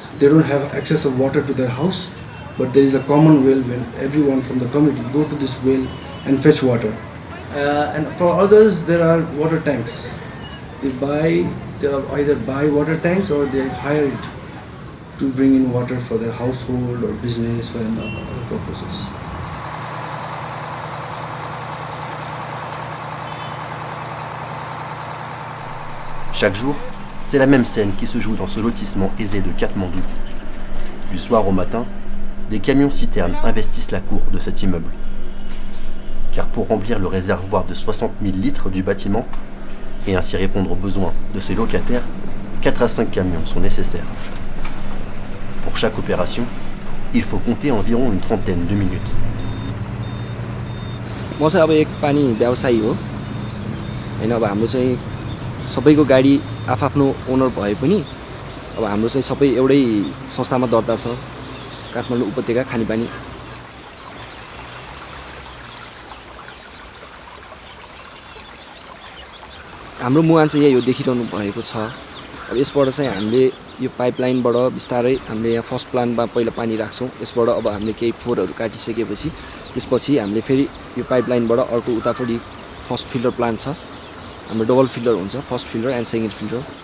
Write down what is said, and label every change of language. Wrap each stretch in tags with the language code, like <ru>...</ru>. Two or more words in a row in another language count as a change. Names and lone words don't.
<en>They don't have access of water to their house, but there is a common well where everyone from the community go to this well and fetch water. And for others, there are water tanks. They either buy water tanks or they hire it to bring in water for their household or business or other purposes.</en> <fr>Chaque jour, c'est la même scène qui se joue dans ce lotissement aisé de Katmandou. Du soir au matin, des camions-citernes investissent la cour de cet immeuble. Car pour remplir le réservoir de 60 000 litres du bâtiment, et ainsi répondre aux besoins de ses locataires, 4 à 5 camions sont nécessaires. Pour chaque opération, il faut compter environ une trentaine de minutes.</fr> <ne>म चाहिँ अब एक पानी व्यवसायी हो हैन अब हाम्रो चाहिँ सबैको गाडी आफआफ्नो ओनर भए पनि अब हाम्रो चाहिँ सबै एउटै संस्थामा दर्ता छ काठमाडौँ उपत्यका खानेपानी हाम्रो मुहान चाहिँ यही हो देखिरहनु भएको छ अब यसबाट चाहिँ हामीले यो पाइपलाइनबाट बिस्तारै हामीले यहाँ</ne> <en>first plantमा</en> <ne>पहिला पानी राख्छौं यसबाट अब हामीले केही फोरहरु काटिसकेपछि त्यसपछि हामीले फेरि यो पाइपलाइनबाट अर्को उतापट्टि</ne> <en>first filter plant</en> <ne>छ हाम्रो</ne> <en>double filter</en> <ne>हुन्छ</ne> <en>first filter and second filter</en>